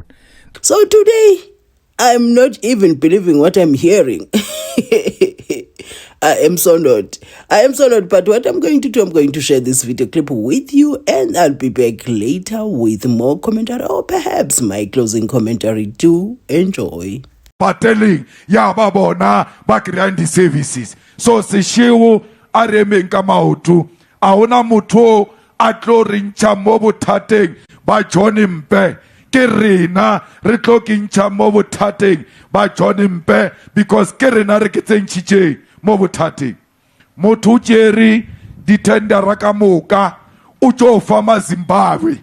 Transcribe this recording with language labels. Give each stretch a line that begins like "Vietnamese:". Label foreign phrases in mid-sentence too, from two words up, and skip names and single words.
English: So today, I'm not even believing what I'm hearing. I am so not. But what I'm going to do, I'm going to share this video clip with you, and I'll be back later with more commentary, or perhaps my closing commentary. Do enjoy.
Northern Sotho: Pateleng ya ba bona ba creang di-services. So sešeo a re emeng ka maoto a hona motho a tlo re ntšha mo bothateng ba John Mpe ke rena re tlo ke ntšha mo bothateng ba John Mpe because ke rena re ke tsentšhitšeng mo bothateng motho o tšere ditendera ka moka o tšo fa maZimbabwe